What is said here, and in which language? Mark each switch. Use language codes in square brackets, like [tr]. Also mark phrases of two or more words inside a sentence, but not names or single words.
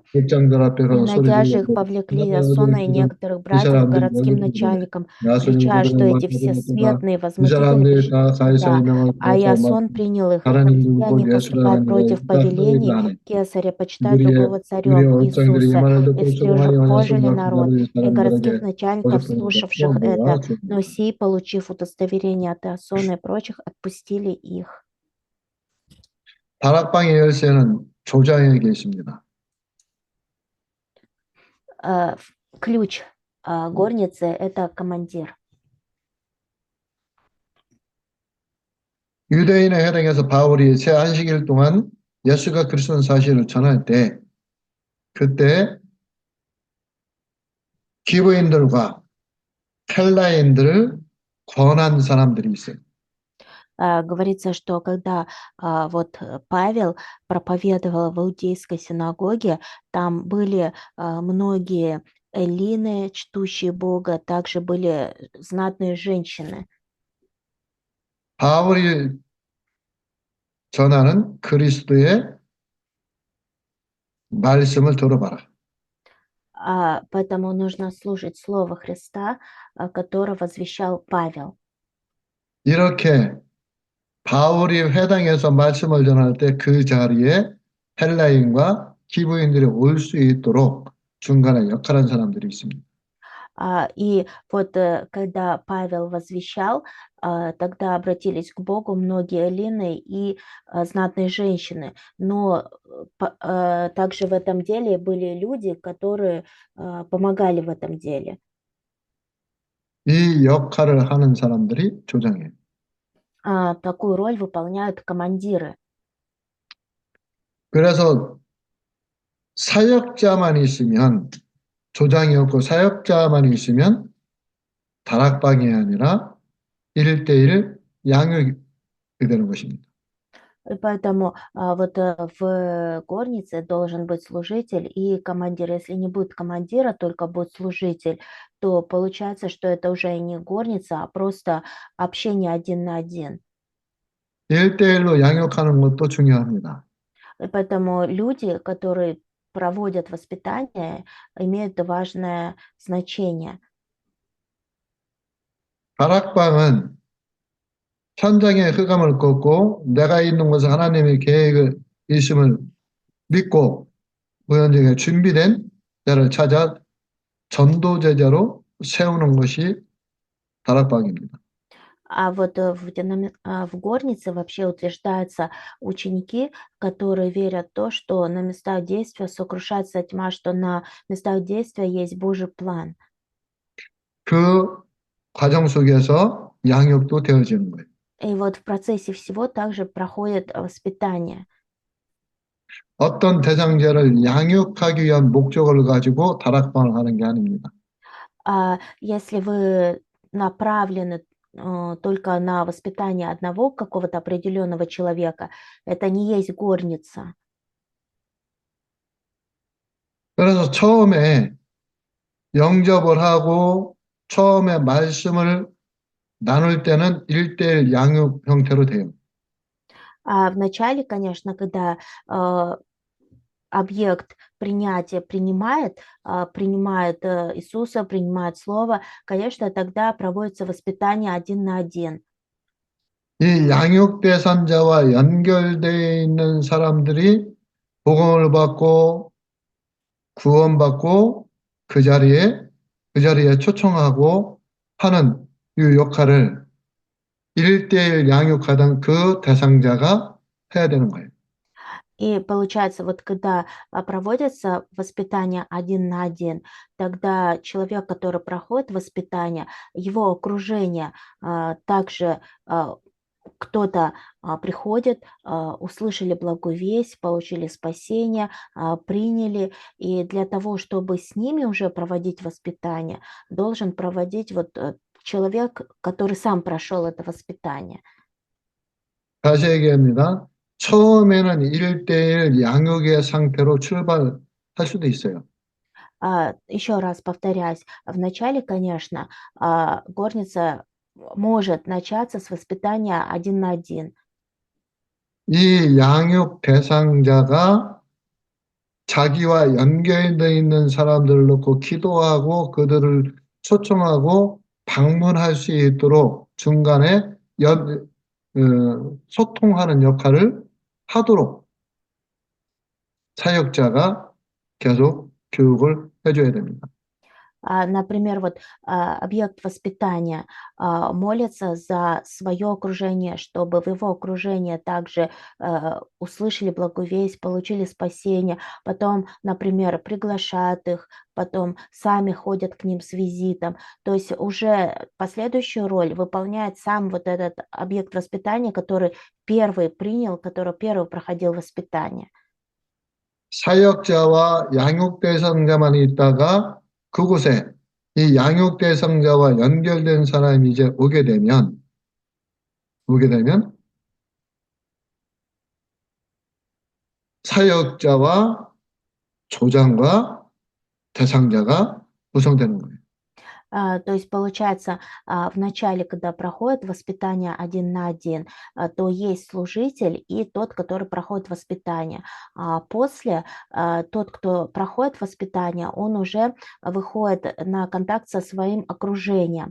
[ru] Найдя же их, повлекли Иасона и некоторых братьев к городским начальникам, крича, что эти всесветные возмутители пришли сюда, а Иасон принял их, и хотели они поступать против повелений Кесаря, почитать другого царем Иисуса, и встревожили народ и городских начальников, слушавших это, но сии, получив удостоверение от Иасона и прочих, отпустили их. [ko] 다락방의 열쇠는 조장에게 있습니다. [ru] Ключ горницы – это командир. [ko] 유대인의 회당에서 바울이 새 안식일 동안 예수가 그리스도인 사실을 전할 때 그때 기브인들과 헬라인들을 권한 사람들이 있어요. [ru] Говорится, что когда вот Павел проповедовал в иудейской синагоге, там были многие эллины, чтущие Бога, также были знатные женщины. [ko] 바울이 전하는 그리스도의 말씀을 들어봐라. [ru] Поэтому нужно слушать Слово Христа, которое возвещал Павел. [ko] 이렇게 바울이 회당에서 말씀을 전할 때 그 자리에 헬라인과 기브인들이 올 수 있도록 중간에 역할한 사람들이 있습니다. [ru] И вот когда Павел возвещал, тогда обратились к Богу многие эллины и знатные женщины. Но также в этом деле были люди, которые помогали в этом деле. [ko] 이 역할을 하는 사람들이 조장이에요. [ru] Такую роль выполняют командиры. [ko] 그래서 사역자만 있으면 조장이 없고 사역자만 있으면 다락방이 아니라 1대1 양육이 되는 것입니다. [ru] И поэтому в горнице должен быть служитель и командир. Если не будет командира, только будет служитель, то получается, что это уже не горница, а просто общение один на один. [ko] 1대1로 양육하는 것도 중요합니다. [ru] И поэтому люди, которые проводят воспитание, имеют важное значение. [ko] 다락방은 현장의 흑암을 꺾고 내가 있는 곳에 하나님의 계획이 있음을 믿고 우연중에 준비된 자를 찾아 전도제자로 세우는 것이 다락방입니다. [ru] В горнице вообще утверждаются ученики, которые верят в то, что на местах действия сокрушается тьма, что на местах действия есть Божий план. [ko] 그 과정 속에서 양육도 되어지는 거예요. [ru] И вот в процессе всего также проходит воспитание. [ko] 어떤 대상자를 양육하기 위한 목적을 가지고 다락방을 하는 게 아닙니다. [ru] Если вы направлены только на воспитание одного какого-то определенного человека, это не есть горница. [ko] 그래서 처음에 영접을 하고 처음에 말씀을 나눌 때는 1대1 양육 형태로 돼요. [ru] А вначале, конечно, когда объект принятия принимает Иисуса, принимает Слово, конечно, тогда проводится воспитание один на один. [ko] 이 양육 대상자와 연결되어 있는 사람들이 복음을 받고 구원받고 그 자리에 초청하고 하는 이 역할을 1대1 양육하던 그 대상자가 해야 되는 거예요. [ru] И получается, вот когда проводится воспитание один на один, тогда человек, который проходит воспитание, его окружение также кто-то приходит, услышали благую весть, получили спасение, приняли. И для того, чтобы с ними уже проводить воспитание, должен проводить человек, который сам прошел это воспитание. [ko] 다시 얘기합니다. 처음에는 1대1 양육의 상태로 출발할 수도 있어요. [ru] Еще раз повторяюсь, вначале, конечно, горница может начаться с воспитания один на один. [ko] 이 양육 대상자가 자기와 연결되어 있는 사람들을 놓고 기도하고 그들을 초청하고 방문할 수 있도록 중간에 소통하는 역할을 하도록 사역자가 계속 교육을 해줘야 됩니다. [ru] Например, объект воспитания молится за свое окружение, чтобы в его окружении также услышали благую весть, получили спасение, потом, например, приглашают их, потом сами ходят к ним с визитом. То есть уже последующую роль выполняет сам вот этот объект воспитания, который первый принял, который первый проходил воспитание. [ko] 사역자와 양육 대상자만 있다가 그곳에 이 양육 대상자와 연결된 사람이 이제 오게 되면 사역자와 조장과 대상자가 구성되는 거예요. [ru] То есть получается, в начале, когда проходит воспитание один на один, то есть служитель и тот, который проходит воспитание. А после тот, кто проходит воспитание, он уже выходит на контакт со своим окружением.